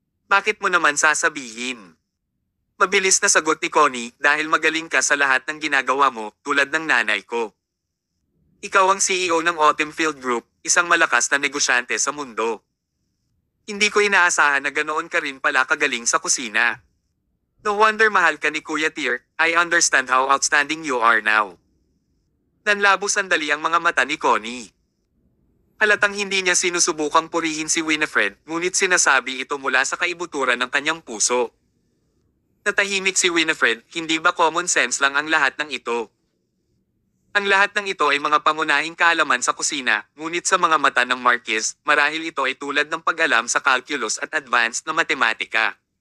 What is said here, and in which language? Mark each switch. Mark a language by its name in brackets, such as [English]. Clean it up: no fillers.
[Filipino] Bakit mo naman sasabihin? Mabilis na sagot ni Connie, dahil magaling ka sa lahat ng ginagawa mo, tulad ng nanay ko. Ikaw ang CEO ng Autumn Field Group, isang malakas na negosyante sa mundo. Hindi ko inaasahan na ganoon ka rin pala kagaling sa kusina. [English] No wonder [Filipino] mahal ka ni Kuya Tear, [English] I understand how outstanding you are now. [Filipino] Nanlabo sandali ang mga mata ni Connie. Halatang hindi niya sinusubukang purihin si Winifred, ngunit sinasabi ito mula sa kaibuturan ng kanyang puso. Natahimik si Winifred, hindi ba common sense lang ang lahat ng ito? Ang lahat ng ito ay mga pangunahing kaalaman sa kusina, ngunit sa mga mata ng Marquis, marahil ito ay tulad ng pag-alam sa calculus at advanced na matematika.